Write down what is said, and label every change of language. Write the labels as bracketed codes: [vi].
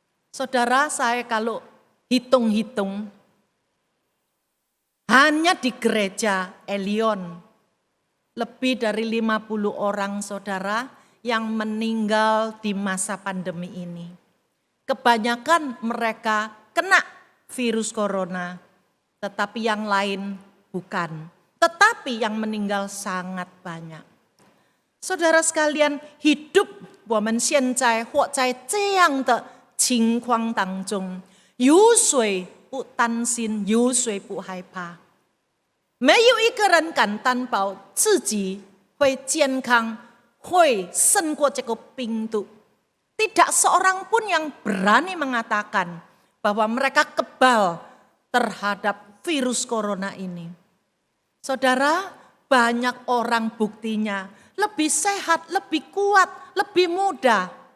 [id] Saudara, saya kalau hitung-hitung, hanya di gereja Elion, lebih dari 50 orang saudara yang meninggal di masa pandemi ini. Kebanyakan mereka kena virus corona, tetapi yang lain bukan. Tetapi yang meninggal sangat banyak. Saudara sekalian, hidup [zh] 我们现在活在这样的情况当中，有水不担心，有谁不害怕？没有一个人敢担保自己会健康，会胜过这个病毒。 [id] Tidak seorang pun yang berani mengatakan bahwa mereka kebal terhadap virus corona ini. Saudara, banyak orang buktinya lebih sehat, lebih kuat, lebih muda.